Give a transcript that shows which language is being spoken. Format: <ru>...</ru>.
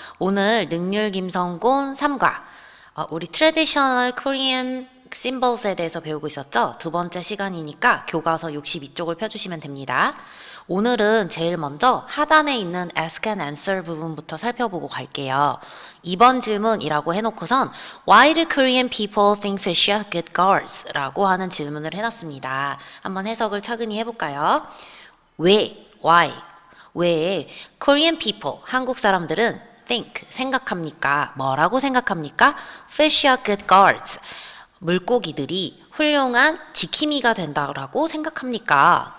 <ko>오늘 능률 김성곤 3과 우리 트레디셔널 코리안 심볼스에 대해서 배우고 있었죠? 두 번째 시간이니까 교과서 62쪽을 펴주시면 됩니다. 오늘은 제일 먼저 하단에 있는 ask and answer 부분부터 살펴보고 갈게요. 2번 질문이라고 해놓고선</ko> <en>Why do Korean people think fish are good guards?</en> <ko>라고 하는 질문을 해놨습니다. 한번 해석을 차근히 해볼까요? 왜? Why? 왜 Korean people, 한국 사람들은 think, 생각합니까? 뭐라고 생각합니까?</ko> <en>Fish are good guards.</en> <ko>물고기들이 훌륭한 지킴이가 된다고 생각합니까?</ko>